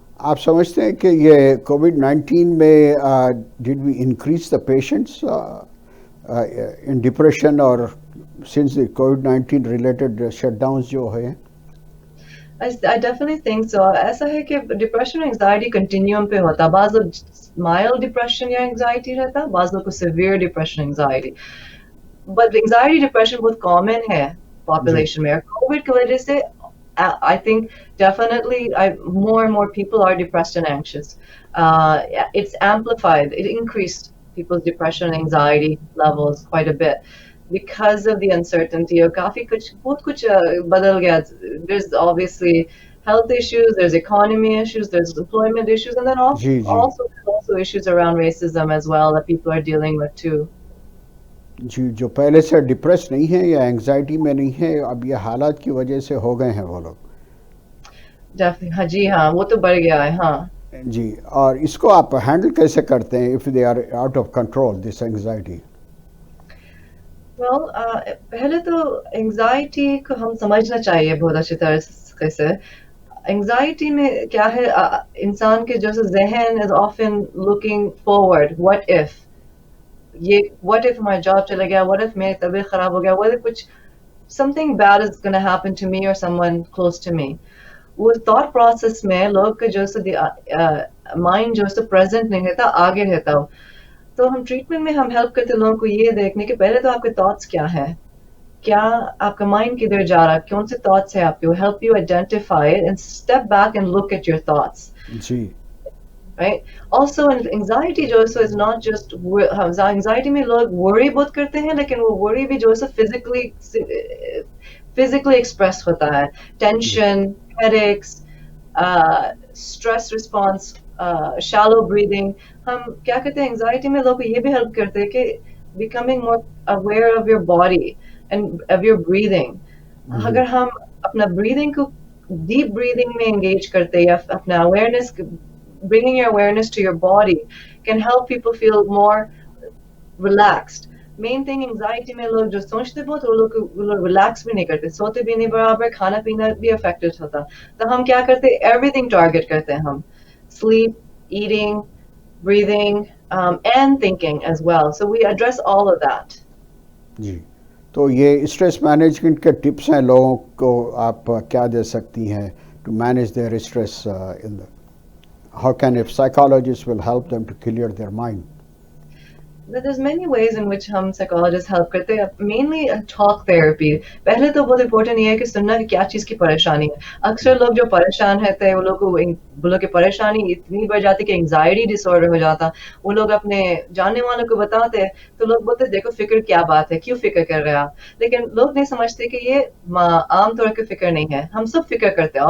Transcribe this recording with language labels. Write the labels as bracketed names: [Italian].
[Hindi] आप समझते हैं कि ये कोविड-19 में [English] Did we increase the patients in depression, और since the covid related shutdowns जो है? I definitely think so. [Hindi] ऐसा है कि डिप्रेशन और एंजाइटी कंटिन्यूम पे होता है। बाज़ लोग माइल्ड डिप्रेशन या एंजाइटी रहता है, बाज़ लोग को severe depression anxiety. But anxiety depression बहुत कॉमन है जी, पॉपुलेशन में, और कोविड की वजह से [English] I think definitely more and more people are depressed and anxious. It's amplified. It increased people's depression and anxiety levels quite a bit because of the uncertainty. [Hindi] और काफी कुछ बहुत कुछ बदल गया. [English] There's obviously health issues, there's economy issues, there's employment issues, and then [Hindi] ji ji [English] also issues around racism as well that people are dealing with too. [Hindi] जी जो पहले से डिप्रेस नहीं है या एंग्जाइटी में नहीं है, अब ये हालात की वजह से हो गए हैं वो लोग। [English] Definitely, [Hindi] हाँ जी हाँ, वो तो बढ़ गया है हाँ. जी, और इसको आप हैंडल कैसे करते हैं [English] If they are out of control this anxiety? [Hindi] Well, पहले तो एंजाइटी को हम समझना चाहिए बहुत अच्छी तरह से. एंजाइटी में क्या है, इंसान के जो जहन [English] is often looking forward, what if, [Hindi] ये what if हमारा जॉब चला गया, what if मेरी तबीयत खराब हो गया, what if कुछ [English] something bad is going to happen to me or someone close to me. [Hindi] वो thought process में लोग का जो mind जो present नहीं रहता, आगे रहता हो. तो हम ट्रीटमेंट में हम हेल्प करते लोगों को ये देखने के पहले तो आपके थॉट्स क्या है, क्या आपका माइंड किधर जा रहा है, कौन से थॉट्स है आपके, [English] Help you identify it and step back and look at your thoughts. [Hindi] Ji [English] Right. Also anxiety जो is not just, [Hindi] एंजाइटी में लोग वरी बहुत करते हैं, लेकिन वो वरी भी जो फिजिकली एक्सप्रेस होता है. [English] Tension, headaches, stress response, shallow breathing. [Hindi] हम क्या करते हैं एंजाइटी में लोग को ये भी हेल्प करते हैं कि [English] becoming more aware of your body and of your breathing. [Hindi] अगर हम अपना [English] breathing को deep breathing में engage करते हैं या अपना awareness, bringing your awareness to your body can help people feel more relaxed. [Hindi] Main thing anxiety में लोग जो सोचते बहुत, वो लोग रिलैक्स भी नहीं करते, सोते भी नहीं बराबर, खाना पीना भी अफेक्टेड होता. तो हम क्या करते हैं, एवरीथिंग टारगेट करते हैं हम, [English] sleep, eating, breathing, and thinking as well. So we address all of that. [Hindi] जी, तो ये स्ट्रेस मैनेजमेंट के टिप्स हैं लोगों को आप क्या दे सकती हैं [English] To manage their stress in the, how can if psychologist will help them to clear their mind? There's many ways in which [Hindi] हम [English] psychologists help करते हैं. Mainly talk therapy. [Hindi] पहले तो बहुत important ये है कि सुनना कि क्या चीज़ की परेशानी है. अक्सर लोग जो परेशान रहते हैं, वो लोग की परेशानी इतनी बढ़ जाती है कि anxiety disorder हो जाता. वो लोग अपने जानने वालों को बताते हैं, तो लोग बोलते हैं देखो फिक्र क्या बात है, क्यों फिक्र कर रहे हैं आप. लेकिन लोग नहीं समझते कि ये आम तौर की फिक्र नहीं है. हम सब फिक्र करते हैं.